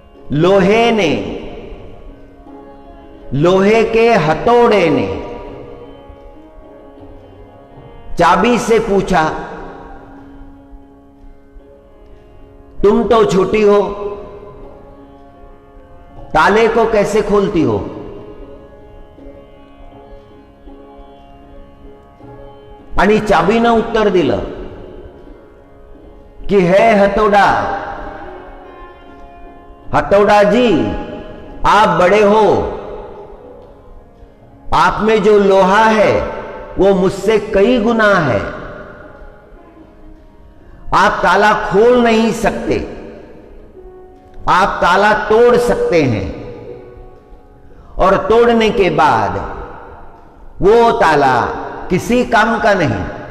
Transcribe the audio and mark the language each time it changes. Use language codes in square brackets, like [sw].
[hi] लोहे ने, लोहे के हथौड़े ने चाबी से पूछा, तुम तो छोटी हो, ताले को कैसे खोलती हो? [mr] आणि चाबीनं उत्तर दिलं [hi] कि है हथौड़ा. हथौड़ा जी, आप बड़े हो, आप में जो लोहा है वो मुझसे कई गुना है. आप ताला खोल नहीं सकते, आप ताला तोड़ सकते हैं, और तोड़ने के बाद वो ताला किसी काम का नहीं.